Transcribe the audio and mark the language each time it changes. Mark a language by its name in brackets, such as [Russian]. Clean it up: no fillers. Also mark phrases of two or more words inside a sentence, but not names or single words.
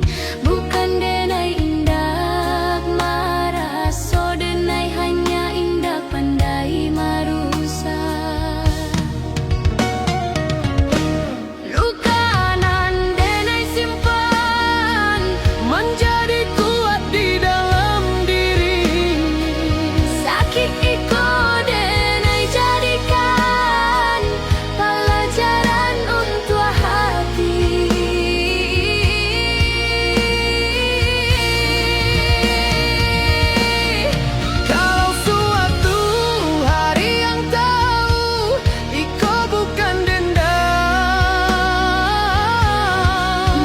[Minangkabau] Bukan denai indah marah, so denai hanya indah pandai marusak. Luka nan denai simpan menjadi kuat di dalam diri. Sakit iko denai jadikan pelajaran untuk hati. [Indonesian] Kalau suatu hari yang tahu iko bukan dendam,